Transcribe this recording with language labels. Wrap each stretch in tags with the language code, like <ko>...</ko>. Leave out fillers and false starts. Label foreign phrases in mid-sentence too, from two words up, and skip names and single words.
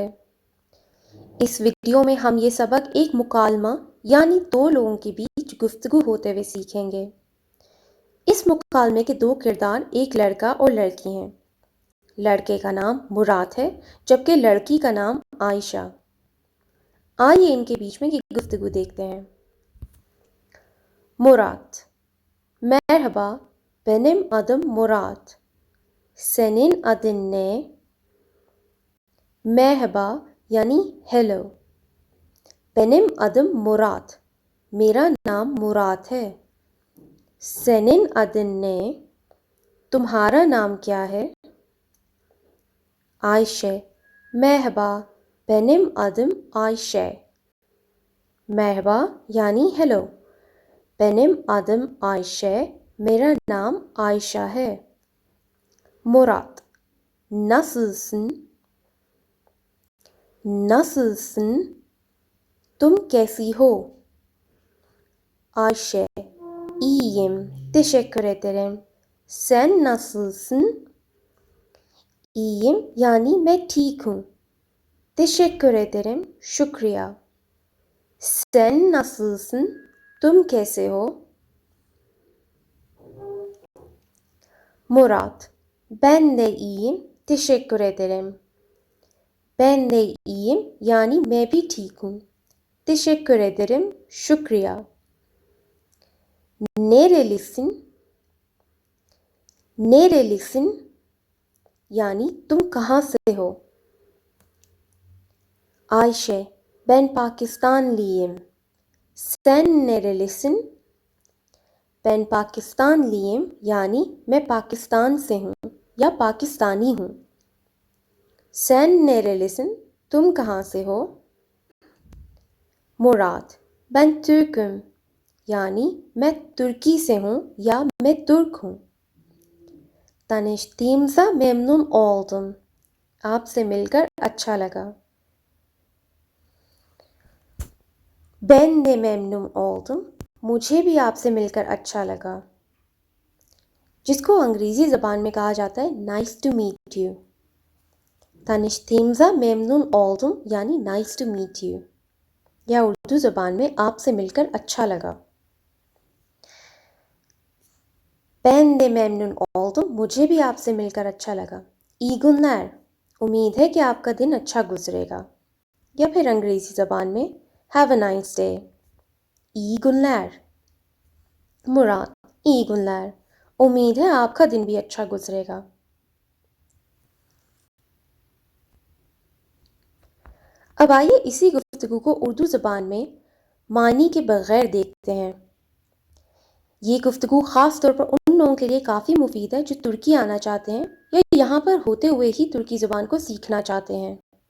<ur>اس ویڈیو میں ہم یہ سبق ایک مکالمہ یعنی دو لوگوں کے بیچ گفتگو ہوتے ہوئے سیکھیں گے. اس مکالمے کے دو کردار ایک لڑکا اور لڑکی ہیں. لڑکے کا نام مراد ہے جبکہ لڑکی کا نام عائشہ. آئیے ان کے بیچ میں یہ گفتگو دیکھتے ہیں. मुराद:</ur> <tr>Merhaba, benim adım Murat. Senin adın ne? Merhaba</tr> <ur>یعنی ہیلو.</ur> <tr>Benim adım Murat.</tr> <ur>میرا نام مراد ہے.</ur> <tr>Senin adın ne?</tr> <ur>تمہارا نام کیا ہے?</ur> <tr>Ayşe: Merhaba, benim adım Ayşe.</tr> <ur>Merhaba یعنی ہیلو.</ur> <tr>Benim adım Ayşe.</tr> <ur>میرا نام عائشہ ہے.</ur> <tr>Murat: Nasılsın? Nasılsın?</tr> <ur>تم کیسی ہو?</ur> <tr>Ayşe: İyiyim, teşekkür ederim. Sen nasılsın? İyiyim</tr> <ur>یعنی میں ٹھیک ہوں.</ur> <tr>teşekkür ederim, शुक्रिया। Sen nasılsın?</tr> <ur>تم کیسے ہو?</ur> <tr>Murat: Ben de iyiyim, teşekkür ederim. Ben de iyiyim</tr> <ur>یعنی میں بھی ٹھیک ہوں.</ur> <tr>teşekkür ederim, शुक्रिया। Nerelisin?</tr> <ur>Nerelisin یعنی تم کہاں سے ہو?</ur> <tr>Ayşe: Ben Pakistanlıyım. Sen nerelisin? Ben Pakistanlıyım</tr> <ur>یعنی میں پاکستان سے ہوں یا پاکستانی ہوں.</ur> <tr>Sen nerelisin?</tr> <ur>تم کہاں سے ہو? Murat:</ur> <tr>Ben Türk'üm</tr> <ur>یعنی میں ترکی سے ہوں یا میں ترک ہوں.</ur> <tr>Tanıştığımıza memnun oldum.</tr> <ur>آپ سے مل کر اچھا لگا.</ur> <tr>Ben de memnun oldum.</tr> <ur>مجھے بھی آپ سے مل کر اچھا لگا. جس کو انگریزی زبان میں کہا جاتا ہے</ur> <en>Nice to meet you.</en> <tr>Tanıştığımıza memnun oldum</tr> <ur>यानी</ur> <en>Nice to meet you</en> <ur>یا اردو زبان میں آپ سے مل کر اچھا لگا.</ur> <tr>Ben de memnun oldum.</tr> <ur>مجھے بھی آپ سے مل کر اچھا لگا.</ur> <tr>İyi günler.</tr> <ur>امید ہے کہ آپ کا دن اچھا گزرے گا. یا پھر انگریزی زبان میں</ur> <en>Have a nice day.</en> <tr>İyi günler. मुराद: iyi günler.</tr> <ur>امید ہے آپ کا دن بھی اچھا گزرے گا۔ اب آئیے اسی گفتگو کو اردو زبان میں معنی کے بغیر دیکھتے ہیں. یہ گفتگو خاص طور پر ان لوگوں کے لیے کافی مفید ہے جو ترکی آنا چاہتے ہیں یا یہاں پر ہوتے ہوئے ہی ترکی زبان کو سیکھنا چاہتے ہیں.</ur>